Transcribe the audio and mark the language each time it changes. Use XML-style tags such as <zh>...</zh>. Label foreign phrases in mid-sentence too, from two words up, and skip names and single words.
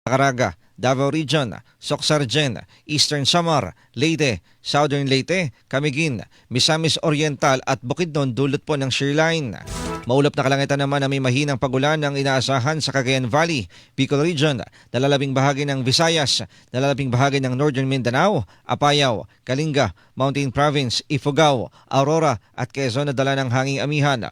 <tl>Caraga, Davao Region, Socsargen, Eastern Samar, Leyte, Southern Leyte, Camiguin, Misamis Oriental at Bukidnon dulot po ng shearline. Maulap na kalangitan naman na may mahinang pagulan ang inaasahan sa Cagayan Valley, Bicol Region, nalalabing bahagi ng Visayas, nalalabing bahagi ng Northern Mindanao, Apayao, Kalinga, Mountain Province, Ifugao, Aurora at Quezon na dala ng hanging amihan.</tl>